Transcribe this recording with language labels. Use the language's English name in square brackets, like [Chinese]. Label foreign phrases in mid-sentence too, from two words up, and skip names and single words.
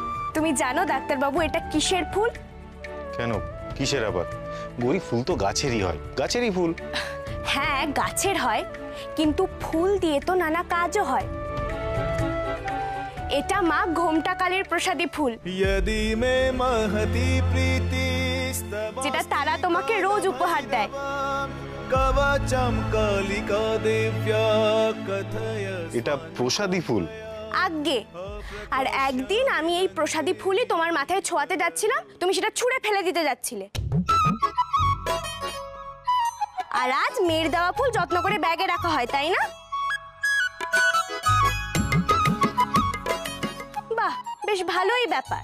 [Bangla] তুমি জানো ডাক্তারবাবু, এটা কিসের ফুল? কেন, কিসের আবার? গৌরী, ফুল তো গাছেরই হয়, গাছেরই ফুল। হ্যাঁ, গাছের হয়, কিন্তু ফুল দিয়ে তো নানা কাজও হয়। এটা মা ঘোমটা কালীর প্রসাদী ফুল, [Sanskrit] यदि मे महती प्रीतिस्तव [Bangla] যেটা তারা তোমাকে রোজ উপহার দেয়। [Sanskrit] कवचम कालिका दिव्या कथय। [Bangla] এটা প্রসাদী ফুল? আগে আর একদিন আমি এই প্রসাদী ফুলই তোমার মাথায় ছোঁয়াতে যাচ্ছিলাম, তুমি সেটা ছুঁড়ে ফেলে দিতে যাচ্ছিলে। আর আজ মেয়ের দেওয়া ফুল যত্ন করে ব্যাগে রাখা হয়, তাই না? বাহ, বেশ ভালোই ব্যাপার।